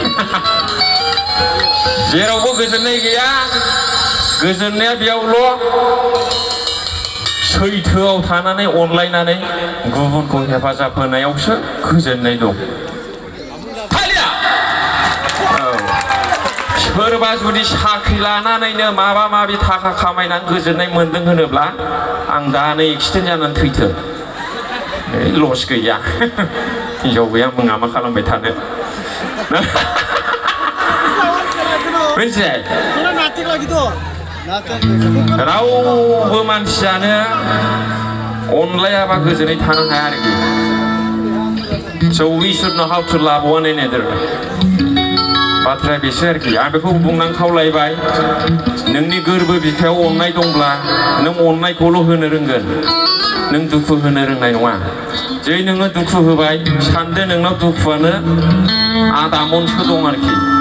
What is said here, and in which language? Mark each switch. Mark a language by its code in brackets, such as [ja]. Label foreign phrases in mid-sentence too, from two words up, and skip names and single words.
[brx] जेरावबो गोजोननाय गैया गोजोननाया बेयावल' सैथोआव थानानै अनलायनानै गुबुनखौ हेफाजाब होनायावसो गोजोननाय दं सोरबा जुदि साख्रि लानानैनो माबा माबि थाखा खामायनानै गोजोननाय मोन्दों होनोब्ला आं दानो एक्सिडेन्ट जानानै थैथों लस गैया हिनजाव गैया मुङा मा खालामबाय थानो मिथिबाय रावबो मानसियानो अनलायाबा गोजोनै थानो हाया आरोखि [en] so we should know how to love one another [brx] बाथ्राया बेसो आरोखि आं बेखौ बुंनानै खावलायबाय नोंनि गोरबो बिखायाव अननाय दंब्ला नों अननायखौल' होनो रोंगोन नों दुखु होनो रोंनाय नङा जै नोङो दुखु होबाय सानदो नोंनाव दुखुआनो आधा मनसो दं आरोखि